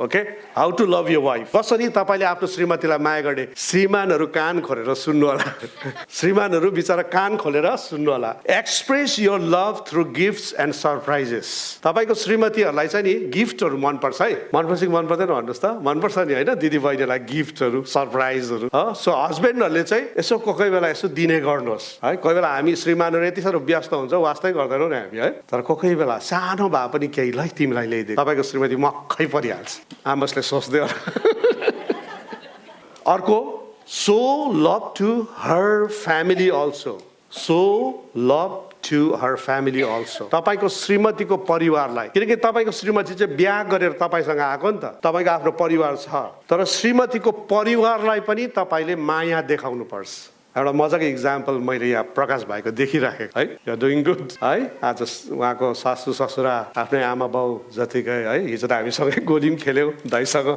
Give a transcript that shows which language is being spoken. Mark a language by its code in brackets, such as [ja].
[en] Okay, how to love your wife. [ne] कसरी तपाईले आफ्नो श्रीमतीलाई माया गर्ने? श्रीमानहरू कान खोलेर सुन्नु होला। श्रीमानहरू बिचारा कान खोलेर सुन्नु होला। [en] Express your love through gifts and surprises. [ne] तपाईको श्रीमतीहरूलाई चाहिँ नि गिफ्टहरू मनपर्छ है? मनपर्छ कि मन पर्दैन भन्नुहोस् त? मनपर्छ नि होइन? दिदी बहिनीलाई गिफ्टहरू, सरप्राइजहरू। सो हस्बेन्डहरूले चाहिँ यसो कोही बेला यसो दिने गर्नुहोस् है। कोही बेला हामी श्रीमानहरू यति साह्रो व्यस्त हुन्छ, वास्तै गर्दैनौँ नि हामी है। तर कोही बेला सानो भए पनि केही लै तिमीलाई ल्याइदिए तपाईँको श्रीमती मक्कै परिहाल्छ। आमसले सोच्दै होला। [en] अर्को, so love to her family also. सो लभ to her family also. [ne] तपाईको श्रीमतीको परिवारलाई, किनकि तपाईको श्रीमती चाहिँ बिहा गरेर तपाईसँग आएको नि त, तपाईको आफ्नो परिवार छ, तर श्रीमतीको परिवारलाई पनि तपाईले माया देखाउनु पर्छ। एउटा मजाको इक्जाम्पल मैले यहाँ प्रकाश भाइको देखिराखेको है। [en] you are doing good [ne] है। आज उहाँको सासू ससुरा आफ्नै आमा बाउ जतिकै है, हिजो त हामीसँगै गोली पनि खेल्यौँ दाइसँग।